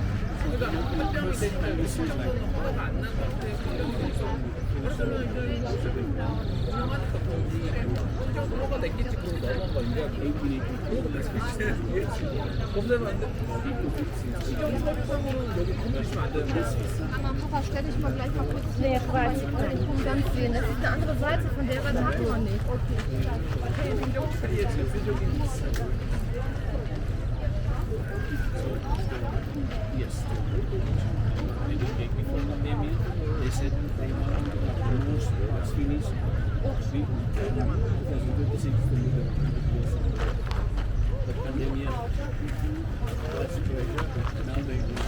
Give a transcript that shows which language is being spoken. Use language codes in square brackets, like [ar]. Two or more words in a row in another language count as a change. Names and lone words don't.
[ko] 그러니까 합병이 되니까 이 신청서는 허가가 안 난 상태에서 합병이 돼서 바르셀로나 이전이 운영하니까 거기 행정으로 허가 냈겠지. 그러고 넘어간 거야. 검사는 안 돼. 시정 서류상으로는 여기 건물 있으면 안 되는데. [de] Mama, Papa, stell dich mal gleich mal kurz näher rein. Ich kann den Punkt ganz sehen. Das ist eine andere Seite, von der Seite hatten wir nicht. [ko] 행정 처리의 대표적인 [en] yes. Before pandemic, they said they want almost finished. We 2026 to be the 100 years. But pandemic, that situation, now they